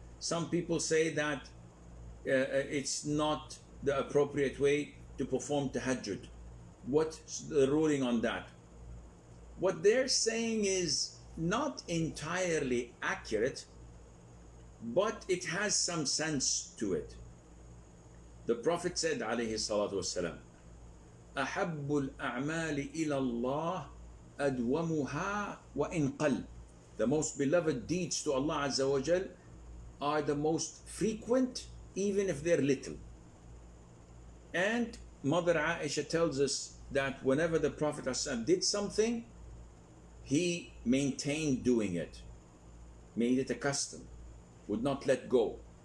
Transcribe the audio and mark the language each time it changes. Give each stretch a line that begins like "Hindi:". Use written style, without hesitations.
English: Some people say that it's not the appropriate way to perform tahajjud. What's the ruling on that? What they're saying is not entirely accurate, but it has some sense to it. The Prophet said,
Arabic: alayhi salatu wasalam, أحب الأعمال إلى الله أدومها وإن قل.
English: The most beloved deeds to Allah Azza wa Jal are the most frequent, even if they're little. And Mother Aisha tells us that whenever the Prophet ﷺ did something, he maintained doing it, made it a custom, would not let go.